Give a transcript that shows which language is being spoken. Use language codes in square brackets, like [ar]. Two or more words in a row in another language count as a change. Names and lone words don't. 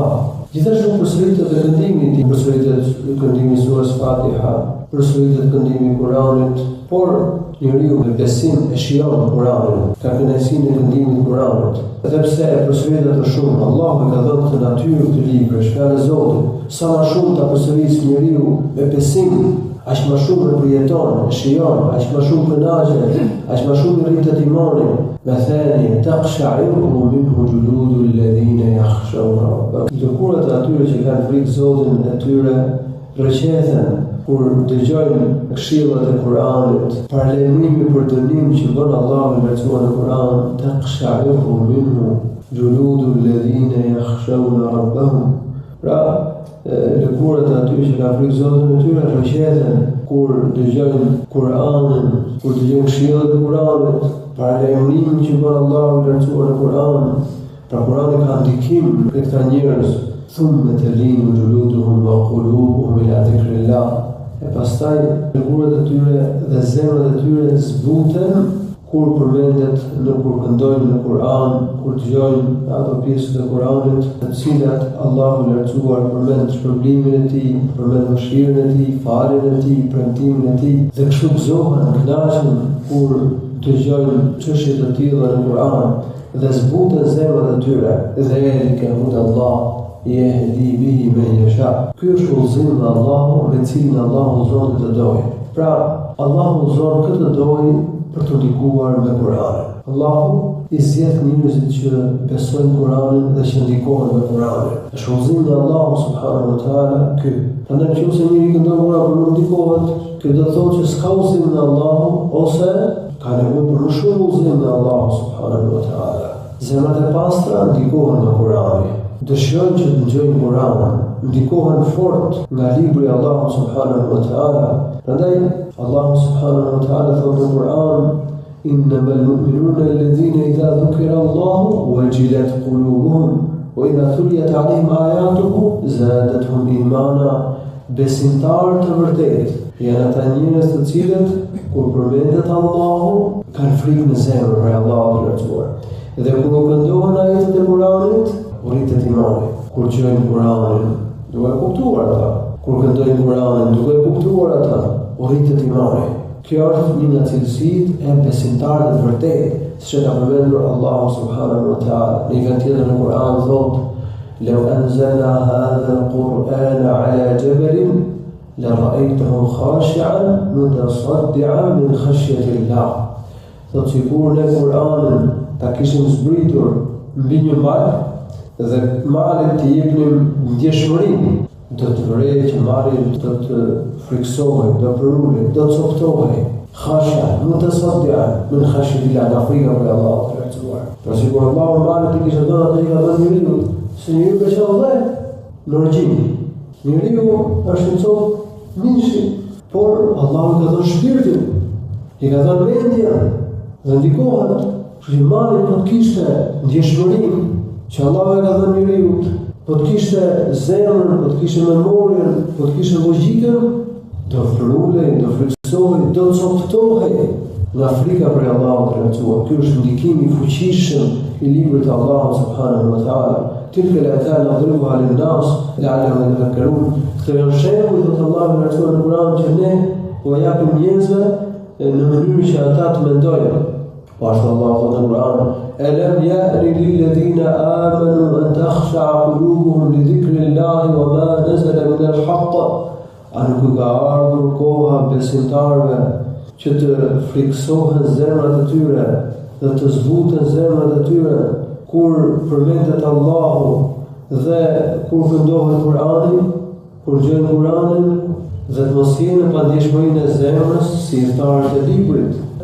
[sq] Gjithashtu përsëritet edhe këndimi, përsëritet këndimi i surës Fatiha, përsëritet këndimi i Kuranit, por njeriu me besim e shijon Kuranin, ka kënaqësinë e këndimit të Kuranit. Edhe pse përsëritet të shumë, Allahu ka dhënë të natyrë të librit, fjalë e Zotit. Sa më shumë ta përsëris njeriu me besim, aq më shumë e përjeton, e shijon, aq më shumë kënaqet, aq më shumë rritet imani. [ar] مثاني تقشعر منه جلود الذين يخشون ربهم. [sq] Lëkurat e atyre që kanë frikë Zotin e tyre rrëqethen kur dëgjojnë këshillat e Kuranit, paralajmërimi për dënim që bën Allahu në version e Kuran, [ar] تقشعر منه جلود الذين يخشون ربهم. [sq] Pra, lëkurat e atyre që kanë frikë Zotin e tyre rrëqethen kur dëgjojnë Kuranin, kur dëgjojnë këshillat e Kuranit, paralajmërimin që bën Allahu në version e Kuran. Pra Kurani ka ndikim për këta njerëz. [ar] ثم تلين جلودهم وقلوبهم إلى ذكر الله. [sq] E pastaj lëkurat e tyre dhe zemrat e tyre zbuten kur përmendet, kur këndojnë në Kur'an, kur dëgjojnë ato pjesë të Kur'anit, të cilat Allahu lartësuar përmend shpërblimin e tij, përmend mëshirën e tij, faljen e tij, premtimin e tij, dhe kështu gëzohen, kënaqen kur dëgjojnë çështje të tilla në Kur'an dhe zbuten zemrat e tyre. [ar] ذلك هدى الله يهدي به من يشاء. [sq] Ky është udhëzimi i Allahut me cilin Allahu udhëzon të dojë. Pra, Allahu udhëzon këtë dojë për të ndikuar me Kur'anin. Allahu i zgjedh njerëzit që besojnë Kur'anin dhe që ndikohen me Kur'anin. Është udhëzimi i Allahut [ar] سبحانه وتعالى [sq] ky. Prandaj nëse njëri këndon Kur'an për të ndikohet, kjo do të thotë që s'ka udhëzim në Allahu ose ka nevojë për më shumë udhëzim në Allahu [ar] سبحانه وتعالى. [sq] Zemrat e pastra ndikohen nga Kur'ani. Dëshirojnë që të dëgjojnë Kur'anin, ndikohen fort nga libri i Allahut [ar] سبحانه وتعالى. [sq] Prandaj Allahu [ar] سبحانه وتعالى [sq] thotë në Kur'an: [ar] "إنما المؤمنون الذين إذا ذكر الله وجلت قلوبهم وإذا تليت عليهم آياته زادتهم إيمانا." [sq] Besimtarët të vërtetë janë ata njerëz të cilët kur përmendet Allahu kanë frikë në zemër për Allahun e lartësuar. Dhe kur u këndohen ajetet e Kuranit, rritet imani. Kur dëgjojnë Kuranin, duke e kuptuar ata. Kur këndojnë Kuranin, duke e kuptuar ata, rritet imani. Kjo është një nga cilësitë e besimtarit të vërtetë, siç e ka përmendur Allahu [ar] سبحانه وتعالى. [sq] Në një tjetër në Kur'an thotë: [ar] "لو أنزلنا هذا القرآن على جبل لرأيته خاشعا متصدعا من خشية الله." [sq] Thotë sikur ne Kur'anin ta kishim zbritur mbi një mal dhe malit të jepnim ndjeshmërinë, do të vërejë që mali do të friksohej, do të përulej, do të coptohej. [ar] Khasha, متصدعا من خشية الله, [sq] frika për Allahun e lartësuar. Pra sikur Allahu malit i kishte dhënë atë që ka dhënë njeriu, se njeriu ka qenë dhe në origjinë. Njeriu është një copë mishi, por Allahu ka dhënë shpirtin, i ka dhënë mendjen dhe ndikohet. Që mali po të kishte ndjeshmërinë që Allahu e ka dhënë njeriu, po të kishte zemrën, po të kishte memorien, po të kishte logjikën, do frulej, do friksohej, do coptohej nga frika për Allahun e lartësuar. Ky është ndikimi i fuqishëm i librit të Allahut [ar] سبحانه وتعالى. تلك الآيات نضربها للناس لعلهم يتفكرون. [sq] Këto janë shembuj të Allahut e lartësuar në Kur'an që ne u japim njerëzve në mënyrë që ata të mendojnë. Ashtu Allah thotë në Kur'an: [ar] "ألم يأن للذين آمنوا أن تخشع قلوبهم لذكر الله وما نزل من الحق." [sq] A nuk ka ardhur koha besimtarëve që të friksohen zemrat e tyre dhe të zbuten zemrat e tyre kur përmendet Allahu dhe kur këndohet Kur'ani, kur dëgjojnë Kur'anin dhe të mos jenë pa ndjeshmërinë e zemrës si thtarët e librit.